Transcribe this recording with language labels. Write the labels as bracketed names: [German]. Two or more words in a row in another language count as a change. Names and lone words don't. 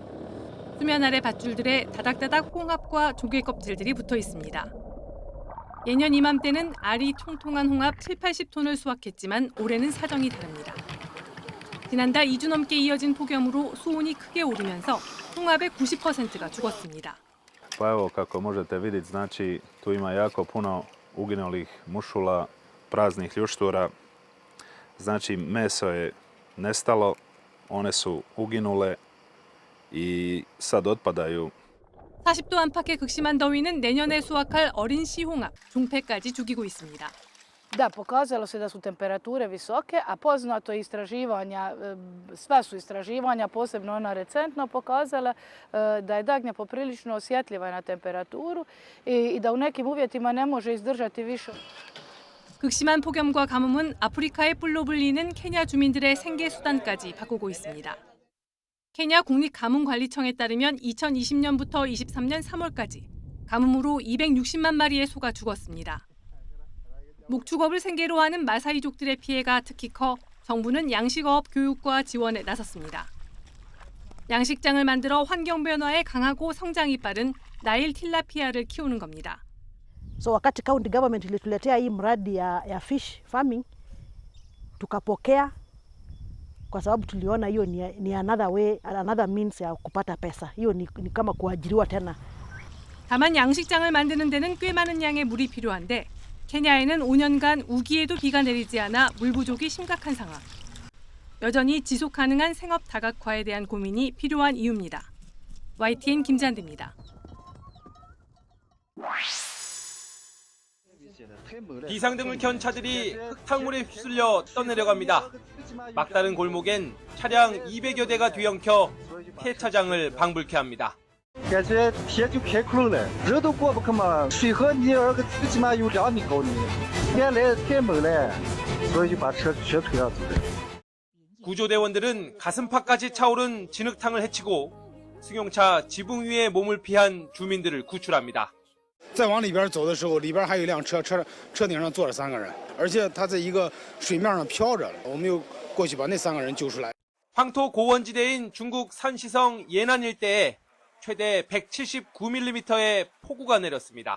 [Korean] 수면 아래 밧줄들에 다닥다닥 홍합과 조개 껍질들이 붙어 있습니다. 예년 이맘때는 알이 통통한 홍합 70-80톤을 수확했지만 올해는 사정이 다릅니다. 지난달 2주 넘게 이어진 폭염으로 수온이 크게 오르면서 홍합의 90%가 죽었습니다. [Croatian] Pa evo kako možete vidjeti, znači tu ima jako puno uginulih mušula, praznih ljuštura. Znači meso je nestalo, one su uginule i sad otpadaju. [Korean] 40도 안팎의 극심한 더위는 내년에 수확할 어린 씨홍합, 종패까지 죽이고 있습니다. [Croatian] Da, pokazalo se da su temperature visoke, a poznato istraživanja, sva su istraživanja, posebno ona recentno, pokazala da je dagnja poprilično osjetljiva na temperaturu i da u nekim uvjetima ne može izdržati više. [Korean] 극심한 폭염과 가뭄은 아프리카의 뿔로 불리는 케냐 주민들의 생계 수단까지 바꾸고 있습니다. 케냐 국립가뭄관리청에 따르면 2020년부터 23년 3월까지 가뭄으로 260만 마리의 소가 죽었습니다. 목축업을 생계로 하는 마사이족들의 피해가 특히 커 정부는 양식어업 교육과 지원에 나섰습니다. 양식장을 만들어 환경 변화에 강하고 성장이 빠른 나일 틸라피아를 키우는 겁니다. [Swahili] So wakati county government ilituletea hii mradi ya [English] fish farming [Swahili] tukapokea kwa sababu tuliona hiyo ni [English] another way, another means [Swahili] ya kupata pesa. hiyo ni kama kuajiriwa tena. [Korean] 다만 양식장을 만드는 데는 꽤 많은 양의 물이 필요한데 케냐에는 5년간 우기에도 비가 내리지 않아 물 부족이 심각한 상황. 여전히 지속 가능한 생업 다각화에 대한 고민이 필요한 이유입니다. YTN 김잔디입니다. 비상등을 켠 차들이 흙탕물에 휩쓸려 떠내려갑니다. 막다른 골목엔 차량 200여 대가 뒤엉켜 폐차장을 방불케 합니다. [Chinese] 感觉天就开窟窿了，人都过不去嘛。水和泥最起码有2米高呢，天来太猛了，所以就把车全推上走了。 [Korean] 구조대원들은 가슴팍까지 차오른 진흙탕을 헤치고 승용차 지붕 위에 몸을 피한 주민들을 구출합니다. [Chinese] 再往里边走的时候，里边还有一辆车，车顶上坐着3个人，而且他在一个水面上漂着。我们又过去把那3个人救出来。 [Korean] 황토 고원지대인 중국 산시성 예난 일대에 최대 179mm의 폭우가 내렸습니다.